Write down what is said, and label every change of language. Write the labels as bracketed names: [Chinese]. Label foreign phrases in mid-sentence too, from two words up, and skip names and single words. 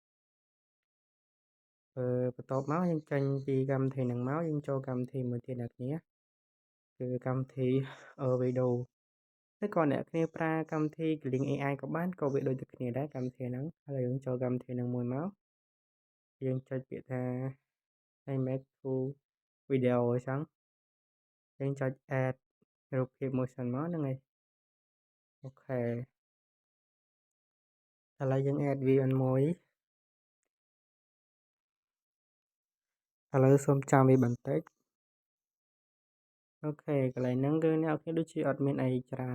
[Khmer] បន្ទាប់មកយើងចេញពីកម្មវិធីហ្នឹងមកយើងចូលកម្មវិធីមួយទៀតអ្នកគ្នាគឺកម្មវិធីវីដេអូឬក៏អ្នកគ្នាប្រើកម្មវិធី Link AI ក៏បានក៏វាដូចតែគ្នាដែរកម្មវិធីហ្នឹងហើយយើងចូលកម្មវិធីហ្នឹងមួយមកយើងចុចពាក្យថា [English] image to video [Khmer] អញ្ចឹងយើងចុច add រូបភាពមួយសិនមកហ្នឹងហើយអូខេ ឥឡូវយើង add វាមួយឥឡូវសូមចាំវាបន្តិចអូខេកន្លែងហ្នឹងគឺអ្នកគ្នាដូចជាអត់មានអីច្រើន